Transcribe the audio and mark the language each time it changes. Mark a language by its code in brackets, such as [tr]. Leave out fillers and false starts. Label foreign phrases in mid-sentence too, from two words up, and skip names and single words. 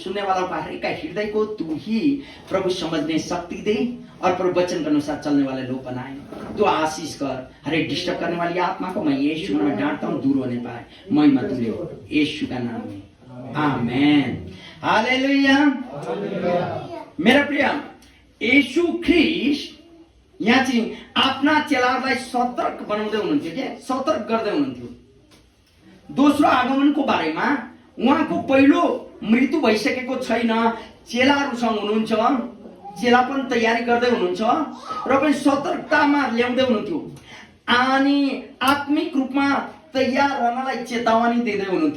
[hi] सुनने वालों का हर एक का हृदय को तू ही प्रभु समझने शक्ति दे और प्रभु वचन के अनुसार चलने वाले लोग बनाए। तू आशीष कर। हर एक डिस्टर्ब करने वाली आत्मा को मैं यीशु में डांटता हूँ, दूर होने पाए। महिमा तुझे यीशु का नाम में, आमेन। हालेलुया। [ne] मेरा प्रिय, यीशु ख्रीष्ट यहाँ चाहिँ आफ्ना चेलाहरूलाई सतर्क बनाउँदै हुनुहुन्थ्यो के, सतर्क गर्दै हुनुहुन्थ्यो। दोस्रो आगमनको बारेमा उहाँको पहिलो मृत्यु भइसकेको छैन, चेलाहरूसँग हुनुहुन्छ, चेला पनि तयारी गर्दै हुनुहुन्छ र पनि सतर्कतामा ल्याउँदै हुनुहुन्थ्यो अनि आत्मिक रूपमा तयार रहनलाई चेतावनी दिँदै हुनुहुन्थ्यो।